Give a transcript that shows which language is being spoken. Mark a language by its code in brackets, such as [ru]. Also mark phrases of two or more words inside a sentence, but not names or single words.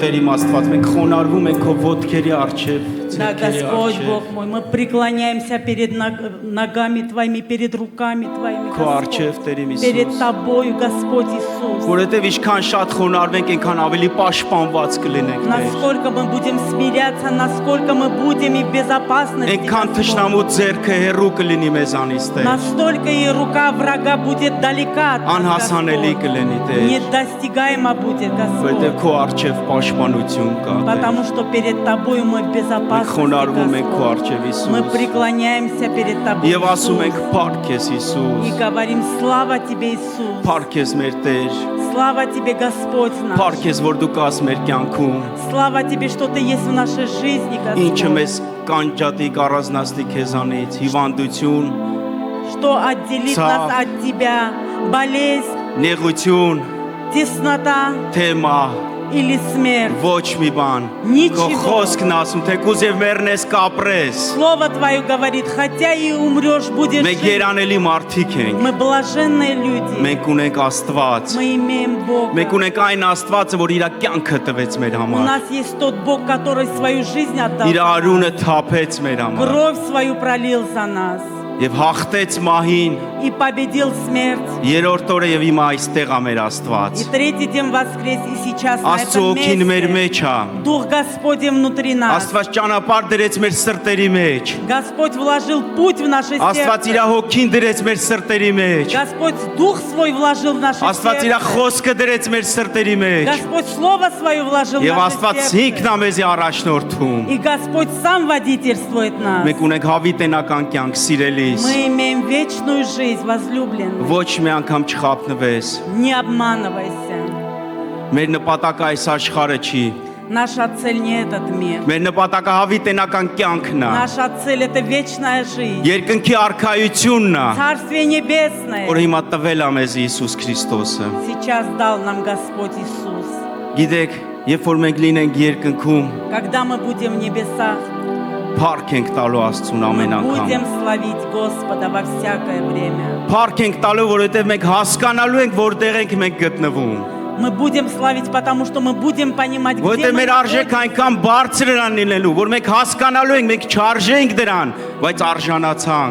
[hy] Աստված, մենք խոնարհվում ենք քո ոտքերի առջև, [ru] Да, [hy] ձեռքերի [ru] Господь, [hy] առջև, [ru] Бог мой, мы преклоняемся перед ногами Твоими, перед руками Твоими, [hy] քո առջև [ru] Господь. [hy] Տեր իմ [ru] Перед [hy] Հիսուս, [ru] Тобою, Господь Иисус. [hy] որովհետև ինչքան շատ խոնարհվենք, այնքան ավելի պաշտպանված կլինենք, Տեր։ [ru] Насколько мы будем смиряться, насколько мы будем и в безопасности, [hy] Այնքան [ru] Господь. [hy] թշնամու ձեռքը հեռու կլինի մեզանից, Տեր։ [ru] Настолько и рука врага будет далека от нас, [hy] Անհասանելի [ru] Господь. [hy] կլինի, Տեր, [ru] Недостигаемо будет, [hy] որովհետև [ru] Господь. [hy] քո առջև պաշտպանություն կա, Տեր։ [ru] Потому что перед Тобою мы в [hy] Մենք [ru] безопасности, [hy] խոնարհվում ենք քո [ru] Господь. [hy] առջև, [ru] Мы [hy] Հիսուս։ [ru] преклоняемся перед Тобой, [hy] Եվ ասում ենք [ru] Иисус. [hy] փառք ես, Հիսուս։ [ru] И говорим, слава Тебе, Иисус. [hy] Փառք ես մեր Տեր։ [ru] Слава Тебе, Господь наш. [hy] Փառք ես, որ դու կաս մեր կյանքում։ [ru] Слава Тебе, что Ты есть в нашей жизни, [hy] Ինչը [ru] Господь. [hy] մեզ կանջատի կառանձնացնի քեզանից, հիվանդություն, [ru] Что отделит [hy] Цав. [ru] нас от Тебя. Болезнь, [hy] նեղություն, [ru] теснота [hy] թեմա, [ru] или смерть. [hy] ոչ մի բան։ [ru] Նիչիվո։ [hy] Քո խոսքն ասում, թեկուզ եւ մեռնես կապրես։ [ru] Слово Твое говорит, хотя и умрешь, будешь [hy] Մենք [ru] жить. [hy] երանելի մարդիկ ենք։ [ru] Мы блаженные люди. [hy] Մենք ունենք Աստված։ [ru] Мы имеем Бога. [hy] Մենք ունենք այն Աստվածը, որ իր կյանքը տվեց մեր [ru] У [hy] համար։ [ru] нас есть тот Бог, который свою жизнь отдал. [hy] Իր [ru] за нас. [hy] արունը թափեց մեր համար [ru] Кровь свою пролил за нас. [hy] եւ հաղթեց մահին։ [ru] И победил смерть. [hy] Երրորդ օրը եւ հիմա այստեղ է մեր [ru] И [hy] Աստված։ [ru] третий день воскрес, и сейчас на [hy] Աստծո [ru] этом [hy] օգին մեր [ru] месте. [hy] մեջ է։ [ru] Дух Господень внутри нас. [hy] Աստված ճանապարհ դրեց մեր սրտերի մեջ։ [ru] Господь вложил путь в наше [hy] Աստված իր [ru] сердце. [hy] հոգին դրեց մեր սրտերի մեջ։ [ru] Господь Дух свой вложил в наше [hy] Աստված իր [ru] сердце. [hy] խոսքը дրեց մեր սրտերի մեջ։ [ru] Господь Слово свое вложил в [hy] Եվ [ru] наше [hy] Աստված [ru] сердце. [hy] ինքն է մեզի առաջնորդում։ [ru] И Господь сам водительствует нас. [hy] Մենք ունենք հավիտենական կյանք սիրելիս։ [ru] Мы имеем вечную жизнь, возлюбленные. [hy] Ոչ մի անգամ չխափնվես։ [ru] Не обманывайся. [hy] Մեր նպատակը այս աշխարհը չի։ [ru] Наша цель не этот мир. [hy] Մեր նպատակը հավիտենական կյանքն է։ [ru] Наша цель это вечная жизнь. [hy] Երկնքի արքայությունն է, [ru] Царствие небесное. [hy] որ հիմա տվել է մեզ Հիսուս Քրիստոսը։ [ru] Сейчас дал нам Господь Иисус. [hy] Գիտեք, երբ որ մենք լինենք երկնքում, [ru] Когда мы будем в небесах, [hy] փառք ենք տալու Աստծուն ամեն [ru] мы [hy] անգամ։ [ru] будем славить Господа во всякое время. [hy] Փառք ենք տալու, որովհետև մենք հասկանալու ենք, որտեղ ենք մենք գտնվում։ [ru] Мы будем славить, потому что мы будем понимать, где [hy] Որտեղ [ru] мы [hy] մեր արժեքը [ru] находимся. [hy] այնքան բարձր են լինելու, որ մենք հասկանալու ենք, մենք չարժենք դրան, բայց արժանացանք։